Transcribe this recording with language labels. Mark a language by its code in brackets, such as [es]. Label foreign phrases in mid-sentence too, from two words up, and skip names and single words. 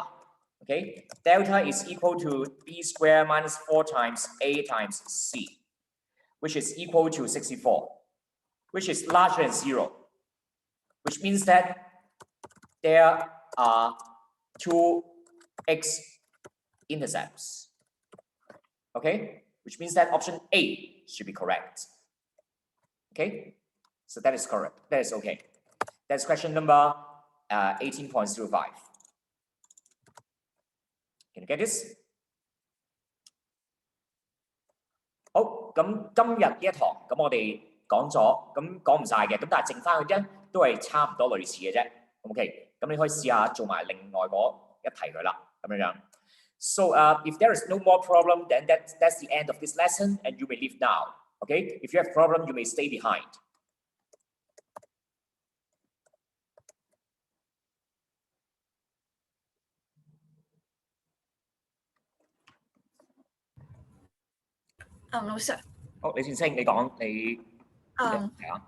[en] Okay, delta is equal to b squared minus 4 times a times c, which is equal to 64, which is larger than 0, which means that there are two x-intercepts. Okay, which means that option A should be correct. Okay, so that is correct. That is okay. That's question number 18.05. Can you get this? [yue] 好，咁今日呢一堂，咁我哋講咗，咁講唔晒嘅，咁但係剩翻嘅啫，都係差唔多類似嘅啫。OK，咁你可以試下做埋另外嗰一題佢啦，咁樣樣。 [en] So if there is no more problem, then that's the end of this lesson, and you may leave now. Okay, if you have problem, you may stay behind. [yue] 老師。好，李先生，你講你係啊。